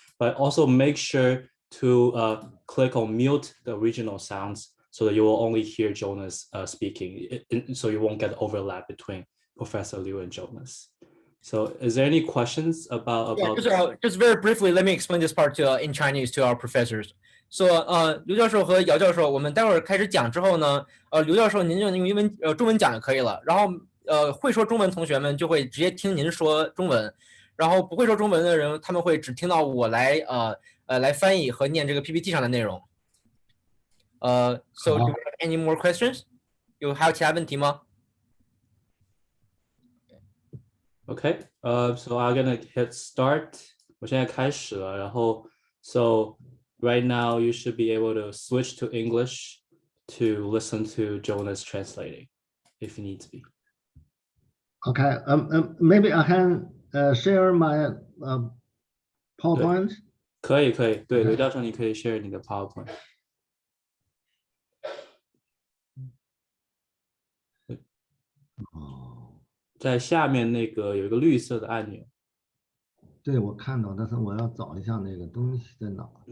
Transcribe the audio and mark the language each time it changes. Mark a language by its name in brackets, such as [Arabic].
[English] But also make sure to click on mute the original sounds so that you will only hear Jonas speaking, so you won't get overlap between Professor Liu and Jonas. So is there any questions about just very briefly, let me explain this part in Chinese to our professors. [Chinese] So 刘教授和姚教授，我们待会儿开始讲之后呢，刘教授您就用中文讲就可以了。然后会说中文同学们就会直接听您说中文，然后不会说中文的人，他们会只听到我来翻译和念这个 PPT 上的内容。 [English] So do you have any more questions？ [Chinese] 还有其他问题吗？ [English] Okay, so I'm gonna hit start. [Chinese] 我现在开始了，然后 [English] so right now you should be able to switch to English to listen to Jonas translating if you need to be. Okay, maybe I can share my PowerPoint. [Chinese] 可以，对，刘教授你可以 share 你的 PowerPoint。在下面那个有一个绿色的按钮。对，我看到，但是我要找一下那个东西在哪。